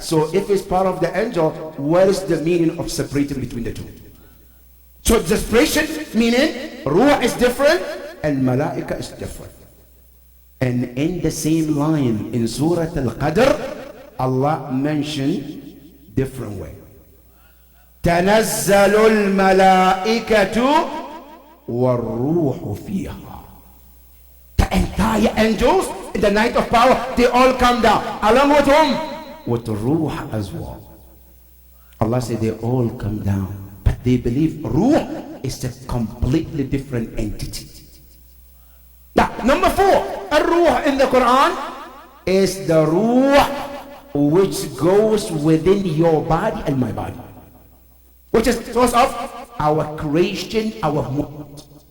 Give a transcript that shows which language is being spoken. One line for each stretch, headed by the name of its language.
English: So if it's part of the angel, what is the meaning of separating between the 2? So the separation meaning Ruh is different and Malaika is different. And in the same line in Surah Al-Qadr, Allah mentioned different way.
Arabic: تنزل الملائكة والروح فيها.
English: The entire angels in the night of power, they all come down. Along with whom? With Ruh as well. Allah said they all come down. But they believe Ruh is a completely different entity. Now, number 4, Ar-Ruh in the Quran is the Ruh which goes within your body and my body, which is source of our creation, our movement.